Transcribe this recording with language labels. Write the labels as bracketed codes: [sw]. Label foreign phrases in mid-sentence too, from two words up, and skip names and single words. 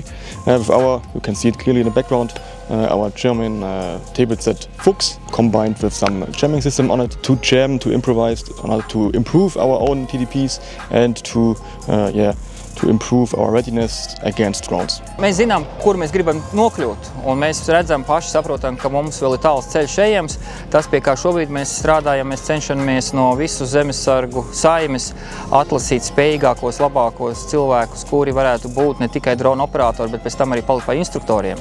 [en] With our, you can see it clearly in the background, our German table set Fuchs, combined with some jamming system on it to jam, to improvise, to improve our own TDPs and to improve our readiness against drones. [lv] Mēs zinām, kur mēs gribam nokļūt, un mēs redzam, paši saprotam, ka mums vēl ir tāls ceļš ejams. Tas, pie kā šobrīd mēs strādājam, mēs cenšamies no visu zemesargu saimes atlasīt spējīgākos, labākos cilvēkus, kuri varētu būt ne tikai drona operatori, bet pēc tam arī palikt par instruktoriem.